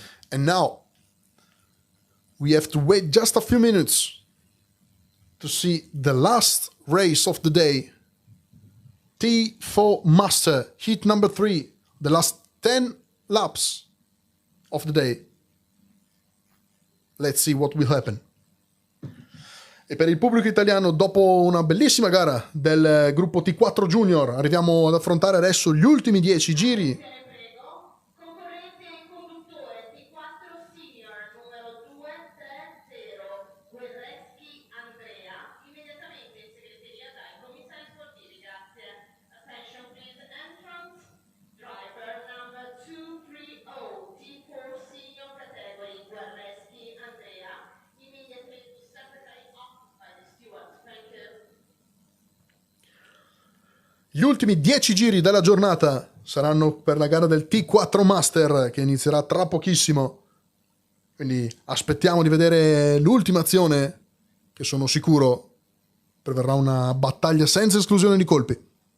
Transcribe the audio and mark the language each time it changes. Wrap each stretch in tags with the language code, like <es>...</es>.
<en>And now we have to wait just a few minutes to see the last race of the day. T4 Master, heat number 3. The last 10 laps of the day. Let's see what will happen.</en> <it>E per il pubblico italiano, dopo una bellissima gara del gruppo T4 Junior, arriviamo ad affrontare adesso gli ultimi 10 giri. Concorrente in conduttore T4 Senior numero 230 Guerreschi Andrea, immediatamente in segreteria dai commissari sportivi, grazie.</it> <en>Attention please, entrance driver number 230 T4 Senior category Guerreschi Andrea, immediately to secretary office by the steward. Thank you.</en> <it>Gli ultimi 10 giri della giornata saranno per la gara del T4 Master che inizierà tra pochissimo. Quindi aspettiamo di vedere l'ultima azione, che sono sicuro preverrà una battaglia senza esclusione di colpi.</it>